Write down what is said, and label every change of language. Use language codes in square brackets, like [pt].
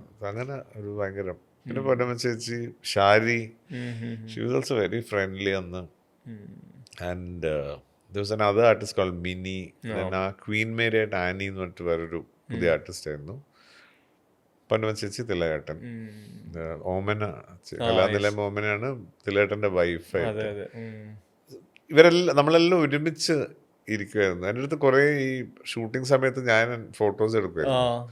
[ml] അങ്ങനെ ഒരു ഭയങ്കര. പിന്നെ പൊന്നമ്മ ചേച്ചി, Shari, [en] she was also very friendly [ml] അന്ന്. [en] And there was another artist called Minnie. [ml] Then ആ ക്വീൻ മേരി ആയിട്ട് ആനി എന്ന് പറഞ്ഞിട്ട് വേറൊരു പുതിയ ആർട്ടിസ്റ്റ് ആയിരുന്നു. പൊന്നമ്മ ചേച്ചി, തിലകേട്ടൻ, ഓമന, കലാനിലയം ഓമനയാണ് തിലകേട്ടൻ്റെ വൈഫായിട്ട്. ഇവരെല്ലാം നമ്മളെല്ലാം ഒരുമിച്ച് ഇരിക്കുമായിരുന്നു. എൻ്റെ അടുത്ത് കുറേ ഈ ഷൂട്ടിംഗ് സമയത്ത് ഞാൻ ഫോട്ടോസ് എടുക്കുമായിരുന്നു.